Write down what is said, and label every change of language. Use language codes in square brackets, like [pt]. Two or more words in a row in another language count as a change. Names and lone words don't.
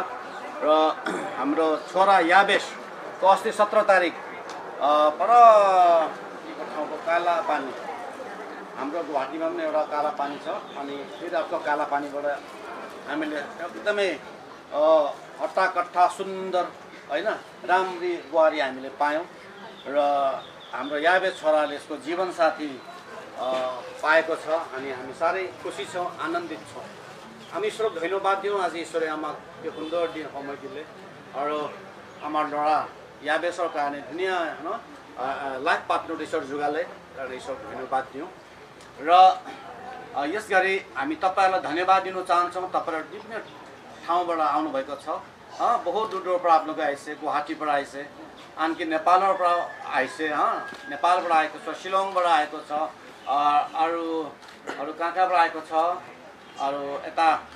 [ne] र हाम्रो छोरा याबेसको अस्ति 17 तारिक पर ठाउँको काला पानी, हाम्रो गुवाहाटीमा पनि एउटा काला पानी छ, अनि फेरि अर्को काला पानीबाट हामीले एकदमै हट्टाकट्टा सुन्दर हैन राम्री बुहारी हामीले पायौँ। र हाम्रो याबे छोराले यसको जीवनसाथी पाएको छ, अनि हामी साह्रै खुसी छौँ, आनन्दित छौँ। हामी ईश्वर धन्यवाद दिउँ। आज ईश्वर [as] আমাক এই সুন্দর দিন সময় দিলে আৰু আমাৰ ল'ৰা याबेसৰ কাৰণে ধুনীয়া [en] life partner [as] ईश्वर যোগালে, [ne] र ईश्वर धन्यवाद दिउँ। र यसगरी हामी तपाईहरुलाई धन्यवाद दिन चाहन्छौँ। तपाईहरु ठाउँबाट आउनुभएको छ बहुत दूर दूरबाट [hi] आप लोग [ne] आइसे गुवाहाटीबाट आइसे आणखि नेपालबाट आइसे नेपालबाट आएको छ शिलङबाट आएको छ अरू कहाँबाट आएको छ अरू यता